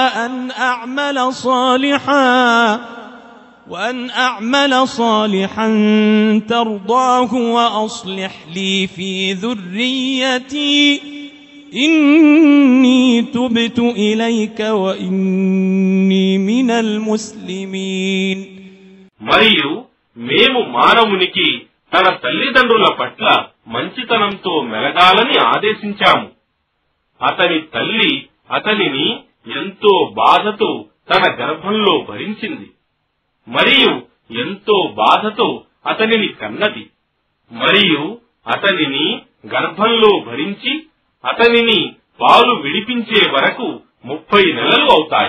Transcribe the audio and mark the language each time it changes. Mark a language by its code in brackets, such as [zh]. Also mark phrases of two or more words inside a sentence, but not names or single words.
[ar] وأن أعمل صالحا ترضاه وأصلح لي في ذريتي إني تبت إليك وإني من المسلمين. [te] మరియు మేము మానవునికి తన తల్లిదండ్రుల పట్ల మంచితనంతో మెలగాలని ఆదేశించాము. అతని తల్లి అతనిని ఎంతో బాధతో తన గర్భంలో భరించింది మరియు ఎంతో బాధతో అతనిని కన్నది మరియు అతనిని గర్భంలో భరించి అతనిని పాలు విడిపించే వరకు 30 నెలలు అవుతాయి.